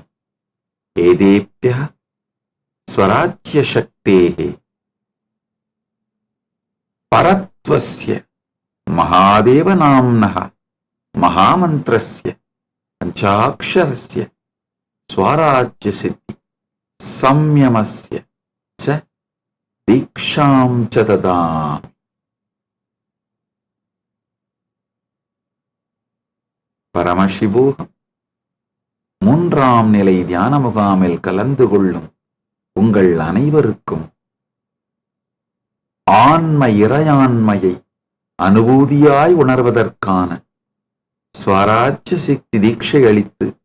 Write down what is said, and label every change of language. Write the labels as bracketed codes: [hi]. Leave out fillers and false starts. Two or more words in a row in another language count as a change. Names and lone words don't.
[sa] एतेभ्यः स्वराज्यशक्तेः परत्वस्य महादेवनाम्नः महामन्त्रस्य पञ्चाक्षरस्य स्वराज्यसिद्धि संयमस्य च दीक्षां च ददामि. [ta] பரமசிவோகம் மூன்றாம் நிலை தியான முகாமில் கலந்து கொள்ளும் உங்கள் அனைவருக்கும் ஆன்ம இறையாண்மையை அனுபூதியாய் உணர்வதற்கான ஸ்வராஜ்ய சக்தி தீட்சை அளித்து